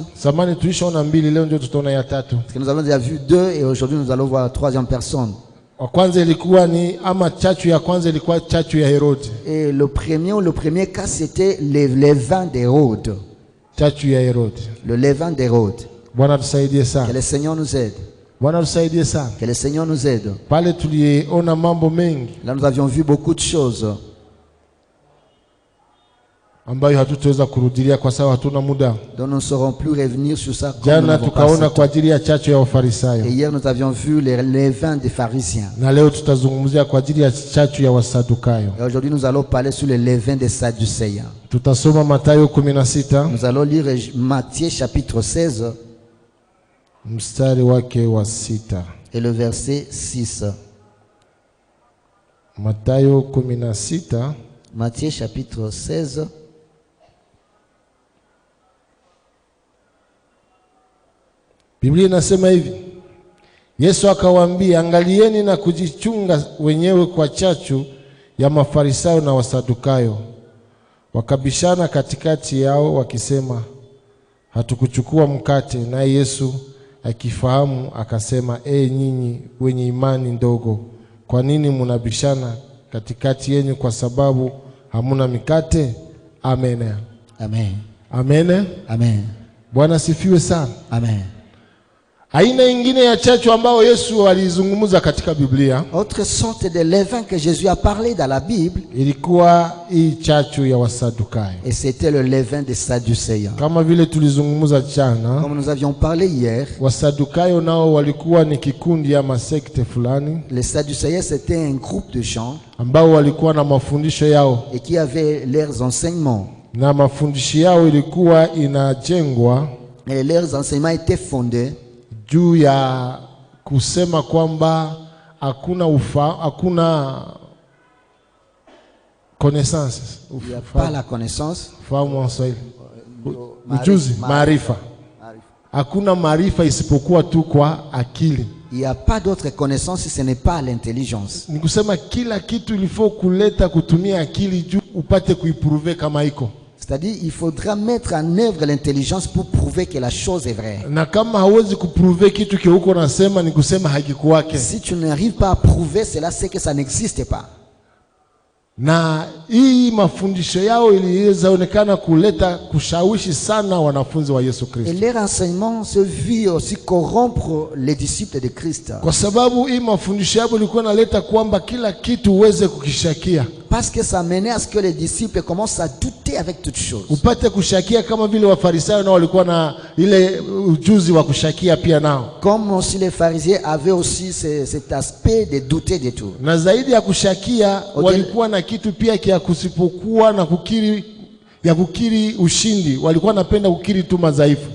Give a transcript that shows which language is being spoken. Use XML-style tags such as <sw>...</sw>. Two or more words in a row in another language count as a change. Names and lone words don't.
<sw>zamani tulishaona mbili, leo ndio tutaona ya tatu.</sw> <fr>parce que nous avons déjà vu deux et aujourd'hui nous allons voir la troisième personne.</fr> <sw>Wa kwanza ilikuwa ni ama chachu ya kwanza ilikuwa chachu ya Herode.</sw> <fr>Et le premier cas c'était le levain d'Hérode.</fr> <sw>Chachu ya Herode.</sw> <fr>Le levain d'Hérode.</fr> <sw>Bwana tusaidie</sw> <fr>Que</fr> <sw>sana.</sw> <fr>le Seigneur nous aide.</fr> <sw>Bwana tusaidie sana.</sw> <fr>Que le Seigneur nous aide.</fr> <sw>Pale tuliona mambo mengi</sw> <fr>Là nous avions vu beaucoup de choses</fr> <sw>ambayo hatutaweza kurudilia kwa sababu hatuna muda.</sw> <fr>dont nous ne saurons plus revenir sur ça comme nous</fr> <sw>Jana</sw> <fr>n'avons pas</fr> <sw>tukaona</sw> <fr>assez.</fr> <sw>kwa ajili ya chachu ya Wafarisayo.</sw> <fr>Et hier nous avions vu les levains des pharisiens.</fr> <sw>Na leo tutazungumzia kwa ajili ya chachu ya Wasadukayo.</sw> <fr>Et aujourd'hui nous allons parler sur les levains des Sadducéens.</fr> <sw>Tutasoma Mathayo 16</sw> <fr>Nous allons lire Matthieu chapitre 16</fr> <sw>mstari wake wa 6.</sw> <fr>et le verset 6.</fr> <sw>Mathayo 16</sw> <fr>Matthieu chapitre 16</fr> <sw>Biblia inasema hivi: Yesu akawaambia, angalieni na kujichunga wenyewe kwa chachu ya Mafarisayo na Wasadukayo. Wakabishana katikati yao wakisema, hatukuchukua mkate. Naye Yesu akifahamu akasema, nyinyi wenye imani ndogo, kwa nini mnabishana katikati yenu kwa sababu hamuna mikate? Amen. Amen. Amen. Amen. Bwana sifiwe sana. Amen. Aina ingine ya chachu ambao Yesu alizungumza katika Biblia</sw> <fr>Autre sorte de levain que Jésus a parlé dans la Bible,</fr> <sw>ilikuwa hii chachu ya Wasadukayo.</sw> <fr>et c'était le levain des Sadducéens.</fr> <sw>Kama vile tulizungumza jana,</sw> <fr>Comme nous avions parlé hier,</fr> <sw>Wasadukayo nao walikuwa ni kikundi ama sekte fulani</sw> <fr>les Sadducéens c'était un groupe de gens</fr> <sw>ambao walikuwa na mafundisho yao,</sw> <fr>et qui avaient leurs enseignements.</fr> <sw>na mafundisho yao ilikuwa inajengwa</sw> <fr>Et leurs enseignements étaient fondés</fr> <sw>juu ya kusema kwamba hakuna connaissance,</sw> <fr>il n'y a pas la connaissance,</fr> <sw>ufahamu wa Kiswahili, ujuzi, maarifa. Hakuna maarifa isipokuwa tu kwa akili.</sw> <fr>il n'y a pas d'autre connaissance si ce n'est pas l'intelligence.</fr> <sw>Ni kusema kila kitu ilifo kuleta kutumia akili juu upate kuipruve kama iko.</sw> <fr>C'est-à-dire il faudra mettre en œuvre l'intelligence pour prouver que la chose est vraie.</fr> <sw>Na kama hauwezi kupruve kitu kile uko nasema, ni kusema hakikuwake.</sw> <fr>Si tu n'arrives pas à prouver cela, c'est que ça n'existe pas.</fr> <sw>Na hii mafundisho yao iliweza onekana kuleta kushawishi sana wanafunzi wa Yesu</sw> <fr>Et Kristo, leur enseignement se vit aussi corrompre les disciples de Christ.</fr> <sw>kwa sababu hii mafundisho yao ilikuwa inaleta kwamba kila kitu uweze kukishakia,</sw> <fr>Parce que ça menait à ce que les disciples commencent à douter avec toutes choses.</fr> <sw>upate kushakia kama vile Wafarisayo nao walikuwa na ile ujuzi wa kushakia pia nao.</sw> <fr>Comme aussi les pharisiens avaient aussi cet aspect de douter de tout.</fr> <sw>Na zaidi ya kushakia, walikuwa na kitu pia kia kusipokuwa na kukiri ushindi, walikuwa napenda kukiri tu madhaifu.</sw>